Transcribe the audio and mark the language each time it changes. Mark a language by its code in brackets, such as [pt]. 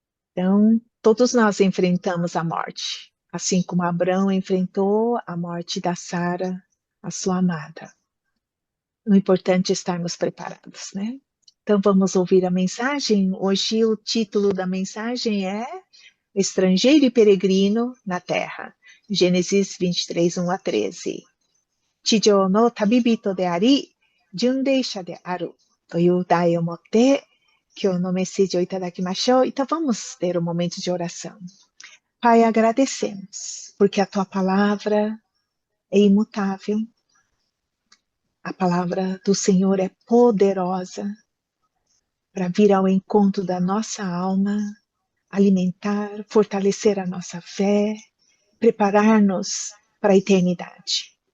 [pt] Então, todos nós enfrentamos a morte, assim como Abraão enfrentou a morte da Sara, a sua amada. O importante é estarmos preparados, né? Então, vamos ouvir a mensagem. Hoje, o título da mensagem é Estrangeiro e Peregrino na Terra. Gênesis 23, 1 a 13. [ja] 地上の旅人であり、巡礼者であるという題をもって、今日のメッセージをいただきましょう. [pt] Então vamos ter um momento de oração. Pai, agradecemos, porque a tua palavra é imutável. A palavra do Senhor é poderosa para vir ao encontro da nossa alma, alimentar, fortalecer a nossa fé, preparar-nos para a eternidade.